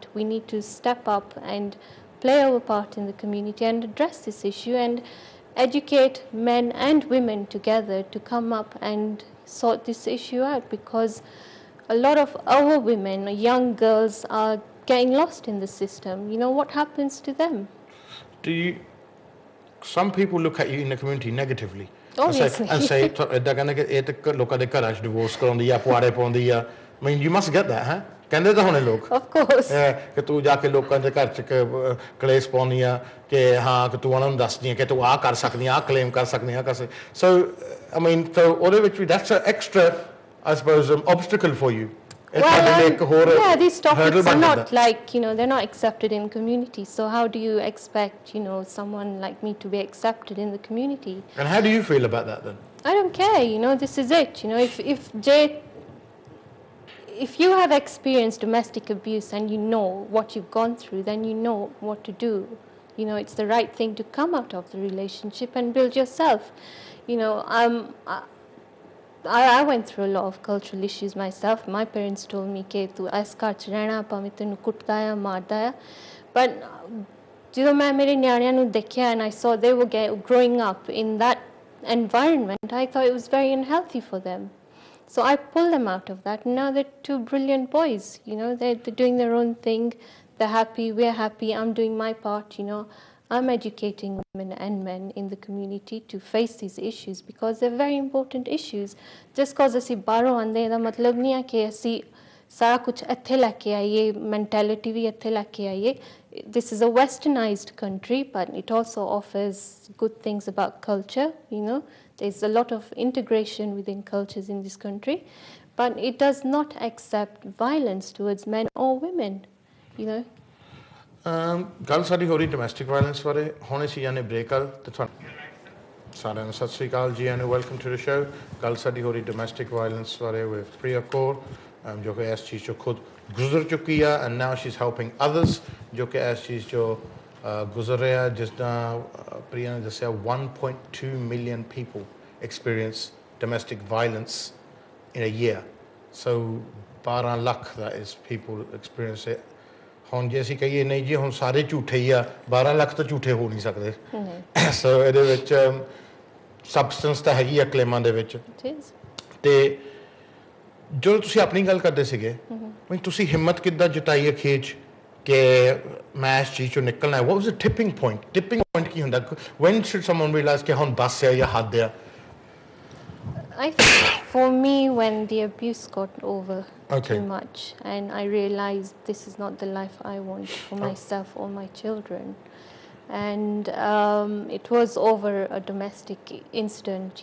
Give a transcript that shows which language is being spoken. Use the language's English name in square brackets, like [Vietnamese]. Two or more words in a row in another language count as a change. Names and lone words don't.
[English] We need to step up and play our part in the community and address this issue and educate men and women together to come up and sort this issue out, because a lot of our women, young girls, are getting lost in the system. What happens to them? Some people look at you in the community negatively. Obviously. And say, divorce I mean, you must get that, huh? [Punjabi] ਕਹਿੰਦੇ ਤਾਂ ਹੋਣੇ ਲੋਕ [English] of course [Punjabi] ਕਿ ਤੂੰ ਜਾ ਕੇ ਲੋਕਾਂ ਦੇ ਘਰ ਚ ਕਲੇਸ਼ ਪਾਉਣੀ ਆ ਕਿ ਹਾਂ ਕਿ ਤੂੰ ਉਹਨਾਂ ਨੂੰ ਦੱਸਦੀ ਆ ਕਿ ਤੂੰ ਆਹ ਕਰ ਸਕਦੀ ਆ ਆਹ ਕਲੇਮ ਕਰ ਸਕਦੀ ਆ [English] so I mean so [Punjabi] ਉਹਦੇ ਵਿੱਚ ਵੀ [English] that's an extra I suppose obstacle for you. Yeah, these topics are not like, they're not accepted in community. So how do you expect, someone like me to be accepted in the community? And how do you feel about that then? I don't care, this is it. If you have experienced domestic abuse and you know what you've gone through, then you know what to do. It's the right thing to come out of the relationship and build yourself. I went through a lot of cultural issues myself. My parents told me [Punjabi] ਕਿ ਤੂੰ ਇਸ ਘਰ ਚ ਰਹਿਣਾ ਭਾਵੇਂ ਤੈਨੂੰ ਕੁੱਟਦਾ ਆ ਮਾਰਦਾ ਆ, [English] but [Punjabi] ਜਦੋਂ ਮੈਂ ਮੇਰੇ ਨਿਆਣਿਆਂ ਨੂੰ ਦੇਖਿਆ [English] and I saw they were growing up in that environment, I thought it was very unhealthy for them. So I pulled them out of that, and now they're two brilliant boys. They're doing their own thing. They're happy. We're happy. I'm doing my part. I'm educating women and men in the community to face these issues because they're very important issues. Just because [Punjabi] ਅਸੀਂ ਬਾਹਰੋਂ ਆਂਦੇ ਇਹਦਾ ਮਤਲਬ ਨਹੀਂ ਹੈ ਕਿ ਅਸੀਂ ਸਾਰਾ ਕੁਝ ਇੱਥੇ ਲੈ ਕੇ ਆਈਏ, mentality ਵੀ ਇੱਥੇ ਲੈ ਕੇ ਆਈਏ. [English] This is a westernized country, but it also offers good things about culture. There's a lot of integration within cultures in this country, but it does not accept violence towards men or women. [Punjabi] ਗੱਲ ਸਾਡੀ ਹੋ ਰਹੀ [English] domestic violence [Punjabi] ਬਾਰੇ ਹੁਣ ਅਸੀਂ ਜਾਣੇ ਬ੍ਰੇਕ ਕਰ ਤੇ ਸਾਰਿਆਂ ਨੂੰ ਸਤਿ ਸ੍ਰੀ ਅਕਾਲ ਜੀ [English] and welcome to the show [Punjabi] ਗੱਲ ਸਾਡੀ ਹੋ ਰਹੀ [English] domestic violence [Punjabi] ਬਾਰੇ ਵਿਦ ਪ੍ਰਿਆ ਕੌਰ ਜੋ ਕਿ ਇਸ ਚੀਜ਼ ਚੋਂ ਖੁਦ ਗੁਜ਼ਰ ਚੁੱਕੀ ਆ [English] and now she is helping others [Punjabi] ਜੋ ਕਿ ਇਸ ਚੀਜ਼ ਚੋਂ ਗੁਜ਼ਰ ਰਿਹਾ ਜਿੱਦਾਂ ਪ੍ਰਿਆ ਨੇ ਦੱਸਿਆ [English] 1.2 million people experience domestic violence in a year, so [Punjabi] 12 ਲੱਖ [English] that is people experience it. [Punjabi] ਹੁਣ ਜੇ ਅਸੀਂ ਕਹੀਏ ਨਹੀਂ ਜੀ ਹੁਣ ਸਾਰੇ ਝੂਠੇ ਹੀ ਆ 12 ਲੱਖ ਤਾਂ ਝੂਠੇ ਹੋ ਨਹੀਂ ਸਕਦੇ ਸੋ ਇਹਦੇ ਵਿੱਚ ਸਬਸਟੈਂਸ ਤਾਂ ਹੈਗੀ ਆ ਕਲੇਮਾਂ ਦੇ ਵਿੱਚ ਤੇ ਜਦੋਂ ਤੁਸੀਂ ਆਪਣੀ ਗੱਲ ਕਰਦੇ ਸੀਗੇ ਤੁਸੀਂ ਹਿੰਮਤ ਕਿੱਦਾਂ ਜਤਾਈ ਅਖੀਰ ਕਿ ਮੈਂ ਇਸ ਚੀਜ਼ ਚੋਂ ਨਿਕਲਣਾ ਹੈ [English] what was the tipping point [Punjabi] ਕੀ ਹੁੰਦਾ [English] when should someone realize [Punjabi] ਕਿ ਹੁਣ ਬਸ ਹੈ ਜਾਂ ਹੱਦ ਹੈ [English] I think for me when the abuse got over too much and I realized this is not the life I want for myself or my children, and it was over a domestic incident.